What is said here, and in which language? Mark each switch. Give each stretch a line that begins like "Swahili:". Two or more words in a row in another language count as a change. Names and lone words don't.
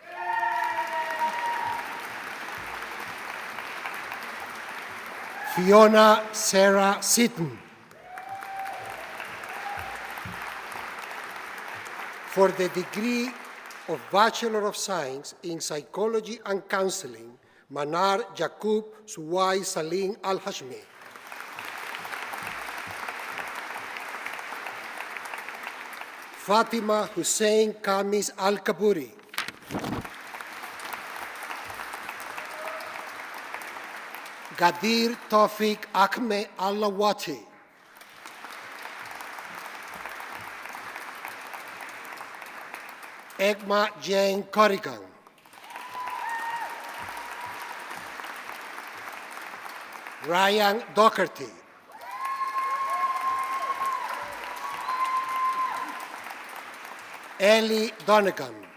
English: Fiona Sarah Seaton. For the degree of Bachelor of Science in Psychology and Counseling, Manar Yaqub Suwai Salim Al-Hashmi. Fatima Hussein Kamis Al-Kaburi. Gadir Tawfiq Ahmed Al-Lawati. Egma Jane Corrigan. Ryan Doherty. Ellie Donegan.